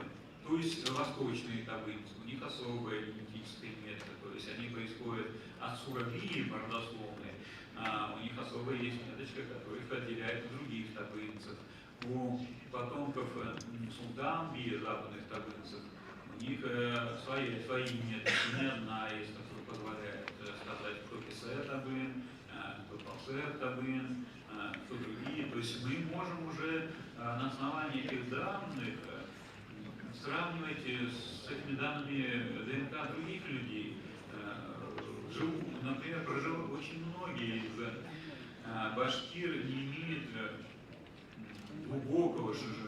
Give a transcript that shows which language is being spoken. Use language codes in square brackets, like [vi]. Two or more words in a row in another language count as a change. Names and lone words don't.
[ru] То есть восточные табынцы, у них особая генетическая метка, то есть они происходят от сурабии родословной, у них особая есть меточка, которая их отделяет от других табынцев. У потомков султанби, западных табынцев, у них свои методы, не одна есть, которая позволяет сказать, кто Кесер табын, кто Палсер табын, кто другие. То есть мы можем уже на основании этих данных сравнивать с этими данными ДНК других людей. Например, очень многие из башкир не имеют глубокого ШЖВ.